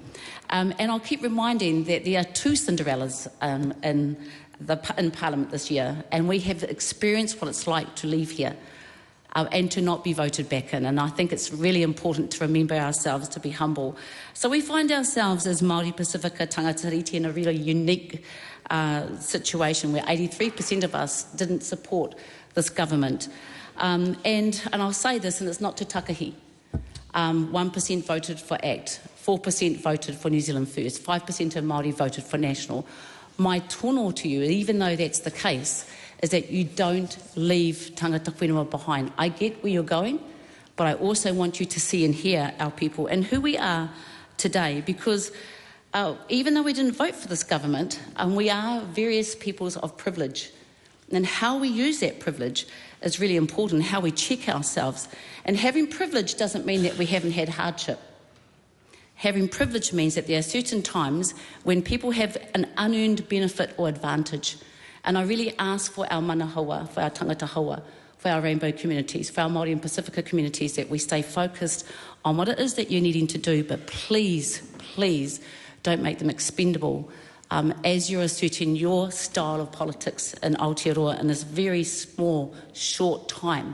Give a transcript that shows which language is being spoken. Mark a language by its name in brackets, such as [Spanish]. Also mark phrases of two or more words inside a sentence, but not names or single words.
[English] And I'll keep reminding that there are two Cinderellas in Parliament this year, and we have experienced what it's like to leave here and to not be voted back in. And I think it's really important to remember ourselves, to be humble. So we find ourselves as Māori Pacifica [Māori] tangata reti [English] in a really unique situation where 83% of us didn't support this government. And I'll say this, and it's not [Māori] te takahi. [English] 1% voted for ACT, 4% voted for New Zealand First, 5% of Māori voted for National. My tono to you, even though that's the case, is that you don't leave [Māori] tangata whenua [English] behind. I get where you're going, but I also want you to see and hear our people and who we are today, because even though we didn't vote for this government, we are various peoples of privilege. And how we use that privilege is really important, how we check ourselves. And having privilege doesn't mean that we haven't had hardship. Having privilege means that there are certain times when people have an unearned benefit or advantage. And I really ask for our [Māori] mana haua, [English] for our [Māori] tangata haua, [English] for our rainbow communities, for our Māori and Pacifica communities, that we stay focused on what it is that you're needing to do, but please, please don't make them expendable as you're asserting your style of politics in Aotearoa in this very small, short time.